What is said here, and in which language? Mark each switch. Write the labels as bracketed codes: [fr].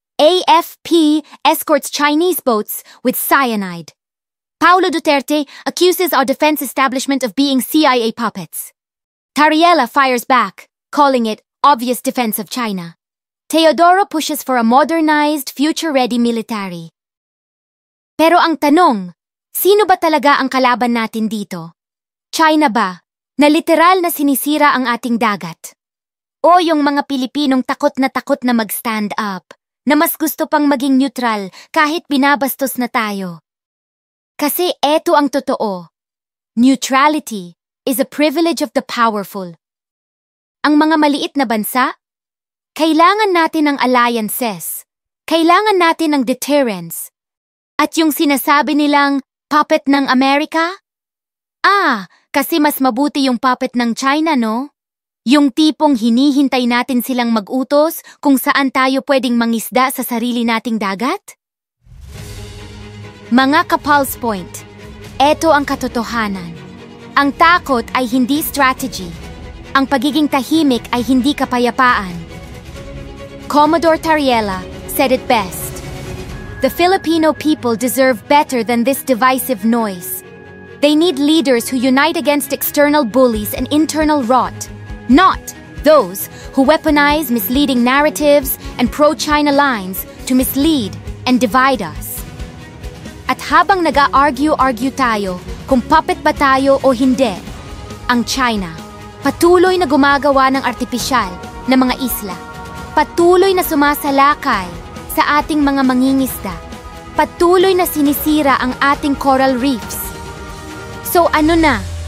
[en] AFP escorts Chinese boats with cyanide. Paulo Duterte accuses our defense establishment of being CIA puppets. Tariela fires back, calling it obvious defense of China. Teodoro pushes for a modernized, future-ready military. [tl] Pero ang tanong, sino ba talaga ang kalaban natin dito? China ba, na literal na sinisira ang ating dagat? O yung mga Pilipinong takot na mag-stand up, na mas gusto pang maging neutral kahit binabastos na tayo? Kasi eto ang totoo. [en] Neutrality is a privilege of the powerful. [tl] Ang mga maliit na bansa, kailangan natin ng alliances, kailangan natin ng deterrence. At yung sinasabi nilang puppet ng Amerika? Kasi mas mabuti yung puppet ng China, no? Yung tipong hinihintay natin silang mag-utos kung saan tayo pwedeng mangisda sa sarili nating dagat? Mga ka-Pulse Point, eto ang katotohanan. Ang takot ay hindi strategy. Ang pagiging tahimik ay hindi kapayapaan. [en] Commodore Tariela said it best. The Filipino people deserve better than this divisive noise. They need leaders who unite against external bullies and internal rot, not those who weaponize misleading narratives and pro-China lines to mislead and divide us. [tl] At habang nag-argue tayo kung puppet ba tayo o hindi, ang China patuloy na gumagawa ng artipisyal na mga isla. Patuloy na sumasalakay sa ating mga mangingisda. Patuloy na sinisira ang ating coral reefs. So ano na?